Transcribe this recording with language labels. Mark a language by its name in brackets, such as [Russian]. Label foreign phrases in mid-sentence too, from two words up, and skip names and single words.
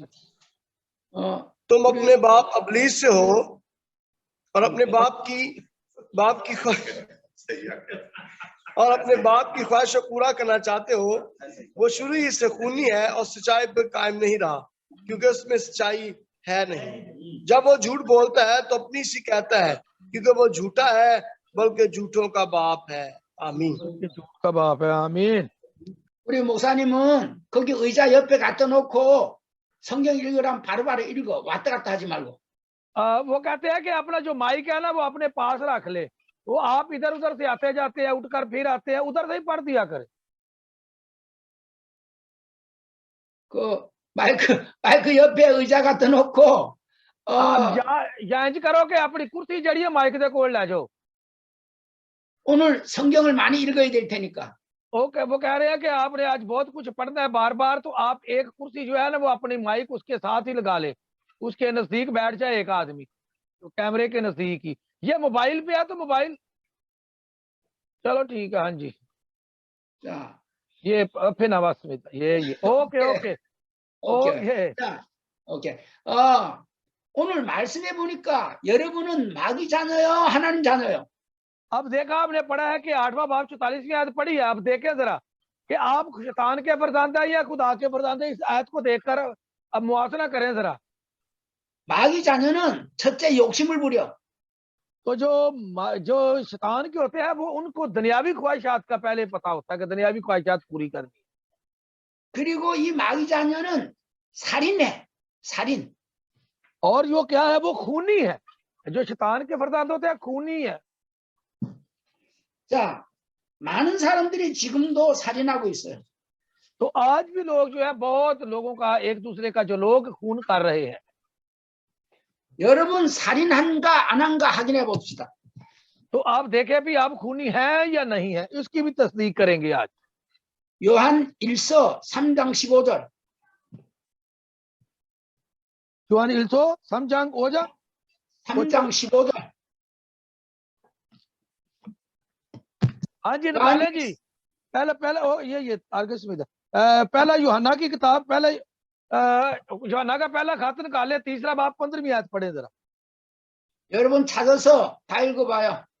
[Urdu] تم اپنے باپ ابلیس سے ہو اور اپنے باپ کی خواہش کو پورا کرنا چاہتے ہو. وہ شروع ہی سے خونی ہے اور سچائی پر قائم نہیں رہا، کیونکہ اس میں سچائی ہے نہیں. جب وہ جھوٹ بولتا ہے تو اپنی سی کہتا ہے، کیونکہ وہ جھوٹا ہے، بلکہ جھوٹوں کا باپ ہے. आमीन। جھوٹ کا باپ ہے۔ آمین. [Korean] 우리 목사님은 거기 의자 옆에 갖다 놓고 성경 읽으라면 바로바로 읽어. 왔다 갔다 하지 말고. [Urdu] وہ کہتے ہیں کہ اپنا جو مائک ہے نا وہ اپنے پاس رکھ لے. وہ آپ ادھر ادھر سے آتے جاتے ہیں، اٹھ کر پھر آتے ہیں، ادھر سے ہی پڑھ دیا کرے. [Korean] 그 마이크 옆에 의자 갖다 놓고 [Punjabi] یا اینج کرو کہ اپنی کرسی جڑی ہے مائک دے کول لے جاؤ. [Korean] 오늘 성경을 많이 읽어야 될 테니까. [Urdu] اوکے، وہ کہہ رہے ہیں کہ آپ نے آج بہت کچھ پڑھنا ہے بار بار، تو آپ ایک کرسی جو ہے نا وہ اپنی مائک اس کے ساتھ ہی لگا لے، اس کے نزدیک بیٹھ جائے ایک آدمی، تو کیمرے کے نزدیک ہی. یہ موبائل پہ ہے تو موبائل، چلو ٹھیک ہے. ہاں جی, [Korean] 자, [Urdu] یہ پھر نواز میں یہ [English] okay okay. [Korean] 오케이. 예. 자, 오케이. 오늘 말씀해 보니까 여러분은 마귀 자녀요, 하나님 자녀요? [Urdu] اب دیکھا آپ نے پڑھا ہے کہ 8واں باب 44ویں آیت پڑھی ہے. اب دیکھیں ذرا کہ آپ شیطان کے فرزند ہے یا خدا کے فرزند ہے. اس آیت کو دیکھ کر اب موازنہ کریں ذرا. [Korean] 마귀 자녀는 첫째 욕심을 부려. [Urdu] تو جو شیطان کے ہوتے ہیں وہ ان کو دنیاوی خواہشات کا پہلے پتا ہوتا ہے کہ دنیاوی خواہشات پوری کرنی. [Korean] 그리고 이 마귀 자녀는 살인해. 살인. [Urdu] اور جو کیا ہے وہ خونی ہے. جو شیطان کے فرزند ہوتے ہیں خونی ہے. [Korean] 자, 많은 사람들이 지금도 살인하고 있어요. [Urdu] تو آج بھی لوگ جو ہے بہت لوگوں کا ایک دوسرے کا جو لوگ خون کر رہے ہیں. [Korean] 여러분 살인한가 안 한가 확인해 봅시다. [Urdu] تو آپ دیکھیں بھی آپ خونی ہیں یا نہیں ہے، اس کی بھی تصدیق کریں گے آج. [Korean] 요한 1서 3장 15절. 요한 1서 3장 5절. 3장 15절. [Urdu] ہاں جی نکالے جی. پہلا یہ آگے سویدھا پہلا یوحنا کی کتاب پہلا یوحنا کا پہلا خط نکالے 3را باب 15ویں آیت پڑھے ذرا. [Korean] 여러분 찾아서 다 읽어봐요.